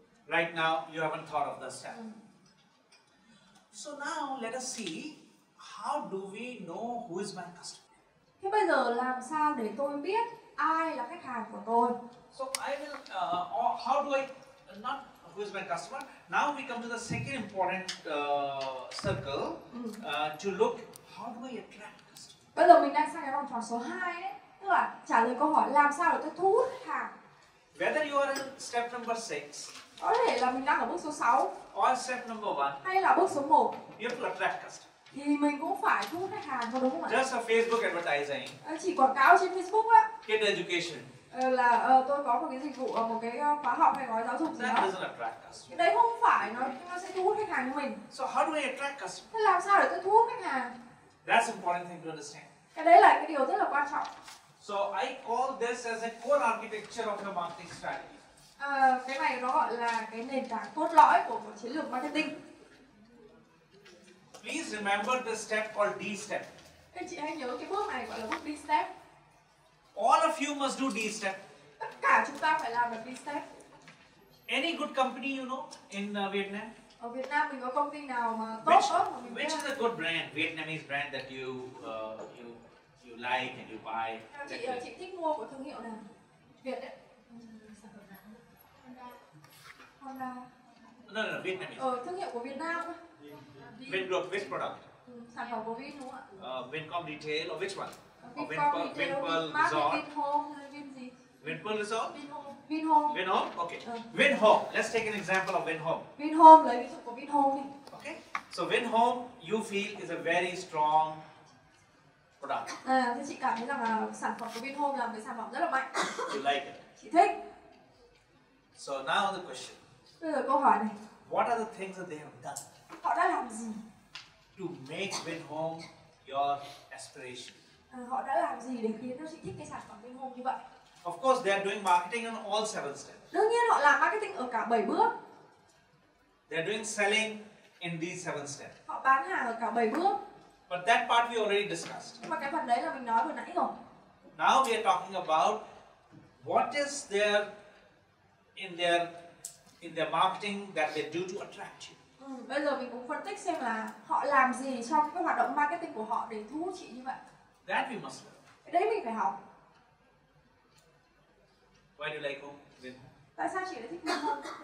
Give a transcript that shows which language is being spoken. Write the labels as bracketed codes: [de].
[en] Right now, you haven't thought of the step. So now let us see how do we know who is my customer. [vi] Thế bây giờ làm sao để tôi biết ai là khách hàng của tôi? [en] So I will. Or how do I not who is my customer? Now we come to the second important circle to look how do I attract customers. [vi] Bây giờ mình đang sang cái vòng tròn số 2 đấy, tức là trả lời câu hỏi làm sao để tôi thu hút khách hàng. [en] Whether you are in step number 6 [vi] Có thể là mình đang ở bước số 6 [en] or step number 1, [vi] hay là bước số 1 [en] you have to attract customers. [vi] thì mình cũng phải thu hút khách hàng, có đúng không ạ? [en] Just a Facebook advertising, [vi] Chỉ quảng cáo trên Facebook á, [en] kid education, [vi] là tôi có một cái dịch vụ, một cái khóa học hay gói giáo dục gì [en] that [vi] đó. [en] doesn't attract customers. [vi] Cái đấy không phải nó sẽ thu hút khách hàng cho mình. [en] So how do I attract customers? [vi] Thế làm sao để tôi thu hút khách hàng? [en] That's important thing to understand. [vi] Cái đấy là cái điều rất là quan trọng. [en] So I call this as a core architecture of your marketing strategy. [vi] Cái này nó gọi là cái nền tảng cốt lõi của một chiến lược marketing. [en] Please remember the step called D step. [vi] Các chị hãy nhớ cái bước này gọi là bước D step. [en] All of you must do D step. [vi] Tất cả chúng ta phải làm được D step. [en] Any good company you know in Vietnam? [vi] Ở Việt Nam mình có công ty nào mà tốt không mà mình [en] Which [vi] biết? [en] is a good brand, Vietnamese brand that you like and you buy? [vi] Chị thích mua của thương hiệu nào? Việt đấy. [en] Honda. No, Vietnamese. [vi] Thương hiệu của Việt Nam thôi. [en] Vingroup, which product? [vi] Sản phẩm của Vin đúng không ạ? [en] Vincom Retail or which one? Or Vincom Retail, Resort? [vi] Vinhome hay Vin gì? [en] Vinpearl Resort? Vinhome. Vinhome? Okay. Vinhome. Let's take an example of Vinhome. [vi] Vinhome, lấy ví dụ của Vinhome đi. [en] Okay. So Vinhome, you feel is a very strong product. [vi] Thế chị cảm thấy rằng là sản phẩm của Vinhome là một cái sản phẩm rất là mạnh. [en] You like it. [vi] Chị thích. [en] So now the question. [vi] Bây giờ câu hỏi này. [en] What are the things that they have done [vi] Họ đã làm gì? [en] to make Vinhome your aspiration? [vi] Họ đã làm gì để khiến cho chị thích cái sản phẩm Vinhome như vậy? [en] Of course, they are doing marketing on all 7 steps. [vi] Đương nhiên họ làm marketing ở cả 7 bước. [en] They are doing selling in these 7 steps. [vi] Họ bán hàng ở cả 7 bước. [en] But that part we already discussed. [vi] Nhưng mà cái phần đấy là mình nói vừa nãy rồi. [en] Now we are talking about what is there in their marketing that they do to attract you. [vi] Bây giờ mình cũng phân tích xem là họ làm gì trong cái hoạt động marketing của họ để thu hút chị như vậy. [en] That we must learn. [vi] Cái đấy mình phải học. [en] Why do you like home? Vinhome? [vi] Tại sao chị lại thích Vinhome?